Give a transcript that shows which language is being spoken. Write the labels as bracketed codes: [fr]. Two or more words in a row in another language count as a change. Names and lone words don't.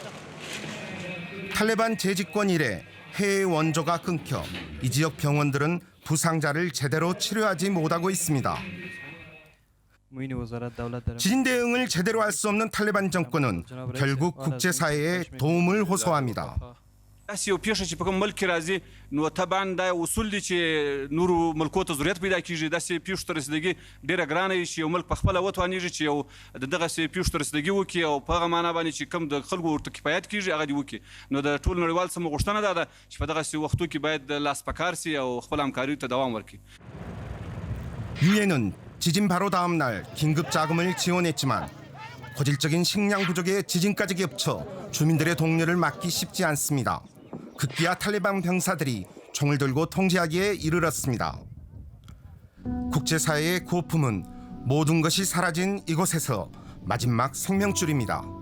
[ko] 탈레반 재집권 이래 해외 원조가 끊겨 이 지역 병원들은 부상자를 제대로 치료하지 못하고 있습니다. 지진 대응을 제대로 할 수 없는 탈레반 정권은 결국 국제사회에 도움을 호소합니다. [ps] داسې یو پیښه چې په کوم ملک کې راځي نو طبعا دا اصول دي چې نورو ملکو ته ضرورت پیدا کیږي داسې پیښو ته رسیدګي ډېره ګرانه وي چې یو ملک په خپله وتوانېږي چې یو د دغسې پیښو ته رسیدګي وکړي او په هغه معنا باندې چې کوم د خلکو ورته کفایت کیږي هغه دې وکړي. نو د ټول نړیوال سمو غوښتنه دا ده چې په دغسې وختو کې باید لاس پکار سي او خپل همکاریو ته دوام ورکړي. [ko] 유엔은 지진 바로 다음 날 긴급 자금을 지원했지만 고질적인 식량 부족에 지진까지 겹쳐 주민들의 동료를 막기 쉽지 않습니다. 급기야 탈레반 병사들이 총을 들고 통제하기에 이르렀습니다. 국제사회의 고품은 모든 것이 사라진 이곳에서 마지막 생명줄입니다.